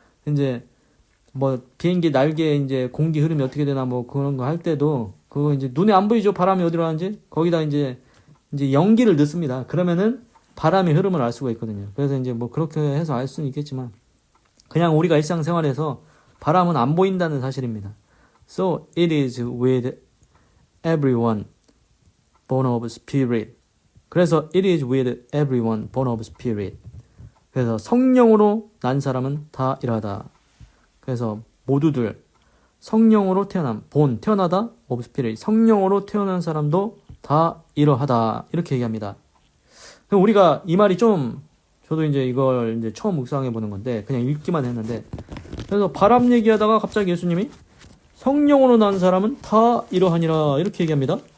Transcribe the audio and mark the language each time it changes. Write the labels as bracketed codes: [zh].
[ko] 이제 뭐 비행기 날개 이제 공기 흐름이 어떻게 되나 뭐 그런 거 할 때도 그거 이제 눈에 안 보이죠. 바람이 어디로 가는지. 거기다 이제 연기를 넣습니다. 그러면은 바람의 흐름을 알 수가 있거든요. 그래서 이제 뭐 그렇게 해서 알 수는 있겠지만 그냥 우리가 일상생활에서 바람은 안 보인다는 사실입니다. [en] So it is with everyone born of spirit. [ko] 그래서 [en] it is with everyone born of spirit. [ko] 그래서 성령으로 난 사람은 다 이러하다. 그래서 모두들 성령으로 태어나다 [en] of spirit. [ko] 성령으로 태어난 사람도 다 이러하다. 이렇게 얘기합니다. 우리가 이 말이 저도 이제 이걸 이제 처음 묵상해 보는 건데 그냥 읽기만 했는데 그래서 바람 얘기하다가 갑자기 예수님이 성령으로 난 사람은 다 이러하니라 이렇게 얘기합니다.